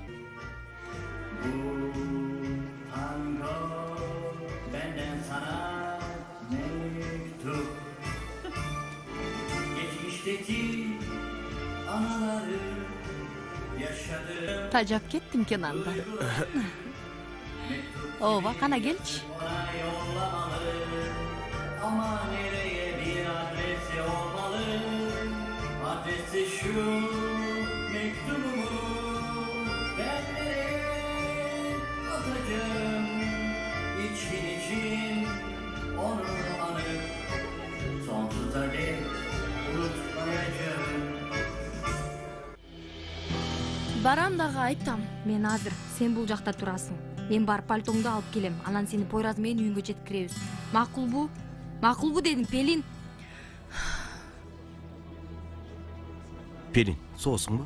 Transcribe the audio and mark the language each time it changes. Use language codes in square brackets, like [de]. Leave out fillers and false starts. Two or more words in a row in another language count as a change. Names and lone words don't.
[ky] Тажап кеттим Кенанда. Ооба, кана келчи. [tr] Ama nereye bir adresi olmalı? Adresi şu, mektubumu ben nereye atacağım? İçin onu anıp sonsuza dek unutmayacağım. [ky] Барам дагы айтам. Мен азыр, сен бул жакта турасың. Мен барып пальтоңду алып келем. Анан сени Пойраз менен үйүңгө жеткиребиз. Макулбу? Макулбу дедим, Пелин. Пелин, соосуңбу?